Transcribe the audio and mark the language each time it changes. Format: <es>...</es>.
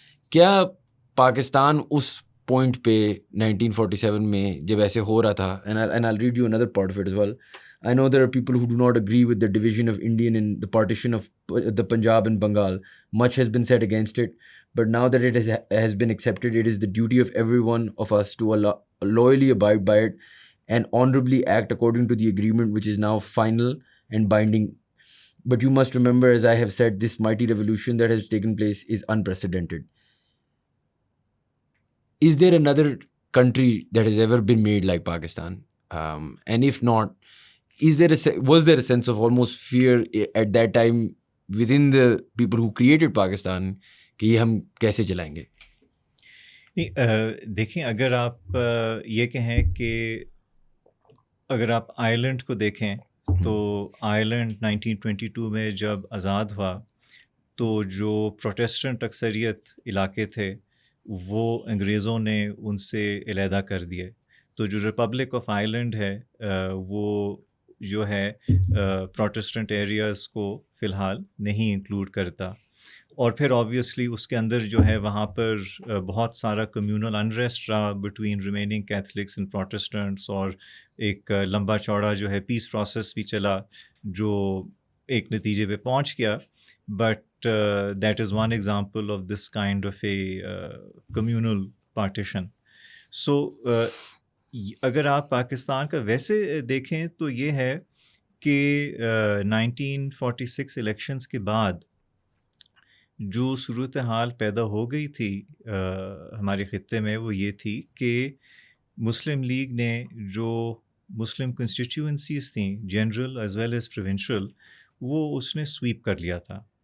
<ur>کیا پاکستان اس پوائنٹ پہ 1947 میں جب ایسے ہو رہا تھا،</ur> <en>and I'll read you another part of it as well. I know there are people who do not agree with the division of Indian and the partition of the Punjab and Bengal. Much has been said against it, but now that it has been accepted, it is the duty of every one of us to loyally abide by it and honorably act according to the agreement which is now final and binding. But you must remember, as I have said, this mighty revolution that has taken place is unprecedented. Is there another country that has ever been made like Pakistan? And if not, was there a sense of almost fear at that time within the people who created Pakistan</en> <ur>کہ یہ ہم کیسے چلائیں گے؟ دیکھیں، اگر آپ یہ کہیں کہ اگر آپ آئرلینڈ کو دیکھیں تو آئرلینڈ 1922 میں جب آزاد ہوا تو جو پروٹیسٹنٹ اکثریت علاقے تھے وہ انگریزوں نے ان سے علیحدہ کر دیے. تو جو ریپبلک آف آئرلینڈ ہے وہ جو ہے پروٹیسٹنٹ ایریاز کو فی الحال نہیں انکلوڈ کرتا. اور پھر آبویسلی اس کے اندر جو ہے وہاں پر بہت سارا کمیونل انریسٹ رہا</ur> <en>between remaining Catholics and Protestants,</en> <ur>اور ایک لمبا چوڑا جو ہے پیس پروسیس بھی چلا جو ایک نتیجے پہ پہنچ گیا.</ur> <en>But that is one example of this kind of a communal partition.</en> <ur>سو اگر آپ پاکستان کا ویسے دیکھیں تو یہ ہے کہ 1946 الیکشنز کے بعد جو صورتحال پیدا ہو گئی تھی ہمارے خطے میں وہ یہ تھی کہ مسلم لیگ نے جو مسلم کنسٹیٹیوئنسیز تھیں</ur> <en>general as well as provincial,</en> <ur>وہ اس نے سویپ کر لیا تھا.</ur>